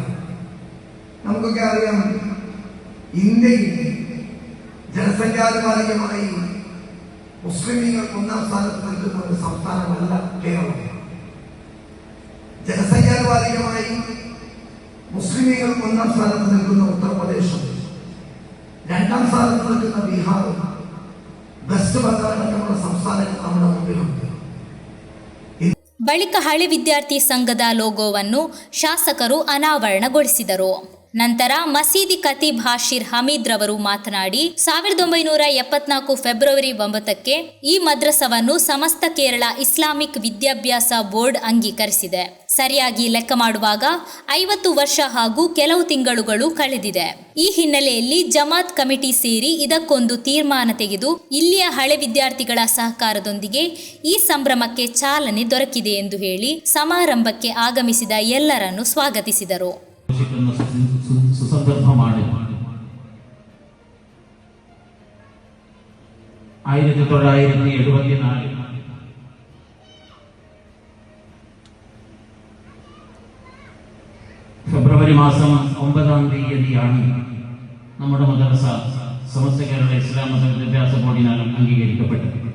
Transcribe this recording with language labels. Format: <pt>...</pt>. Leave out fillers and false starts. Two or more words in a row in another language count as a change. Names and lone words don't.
<ml>നമുക്കൊക്കെ അറിയാം, ഇന്ത്യയിൽ ജനസംഖ്യാനുപാതികമായി മുസ്ലിമീങ്ങൾ 1ാം സ്ഥാനത്ത് നിൽക്കുന്ന ഒരു സംസ്ഥാനമല്ല കേരളം. ജനസംഖ്യാനുപാതികമായി മുസ്ലിമീങ്ങൾ 1ാം സ്ഥാനത്ത് നിൽക്കുന്ന ഉത്തർപ്രദേശും 2ാം സ്ഥാനത്ത് നിൽക്കുന്ന ബീഹാറും വെസ്റ്റ് ബംഗാളടക്കമുള്ള സംസ്ഥാനങ്ങൾ നമ്മുടെ മുമ്പിലുണ്ട്.</ml> <kn>ಬಳಿಕ ಹಳೆ ವಿದ್ಯಾರ್ಥಿ ಸಂಘದ ಲೋಗೋವನ್ನು ಶಾಸಕರು ಅನಾವರಣಗೊಳಿಸಿದರು. ನಂತರ ಮಸೀದಿ ಖತೀಬ್ ಹಾಶಿರ್ ಹಮೀದ್ ರವರು ಮಾತನಾಡಿ, 1974 ಫೆಬ್ರವರಿ 9ಕ್ಕೆ ಈ ಮದ್ರಸವನ್ನು ಸಮಸ್ತ ಕೇರಳ ಇಸ್ಲಾಮಿಕ್ ವಿದ್ಯಾಭ್ಯಾಸ ಬೋರ್ಡ್ ಅಂಗೀಕರಿಸಿದೆ. ಸರಿಯಾಗಿ ಲೆಕ್ಕ ಮಾಡುವಾಗ 50 ವರ್ಷ ಹಾಗೂ ಕೆಲವು ತಿಂಗಳುಗಳು ಕಳೆದಿದೆ. ಈ ಹಿನ್ನೆಲೆಯಲ್ಲಿ ಜಮಾತ್ ಕಮಿಟಿ ಸೇರಿ ಇದಕ್ಕೊಂದು ತೀರ್ಮಾನ ತೆಗೆದು ಇಲ್ಲಿಯ ಹಳೆ ವಿದ್ಯಾರ್ಥಿಗಳ ಸಹಕಾರದೊಂದಿಗೆ ಈ ಸಂಭ್ರಮಕ್ಕೆ ಚಾಲನೆ ದೊರಕಿದೆ ಎಂದು ಹೇಳಿ ಸಮಾರಂಭಕ್ಕೆ ಆಗಮಿಸಿದ ಎಲ್ಲರನ್ನು ಸ್ವಾಗತಿಸಿದರು.</kn> <ml>സുസന്ദർഭമാണ് 1974 ഫെബ്രുവരി മാസം 9-ാം തീയതിയാണ് നമ്മുടെ മദ്രസ സമസ്ത കേരള ഇസ്ലാം മത വിദ്യാഭ്യാസ ബോർഡിനാൽ അംഗീകരിക്കപ്പെട്ടത്.</ml>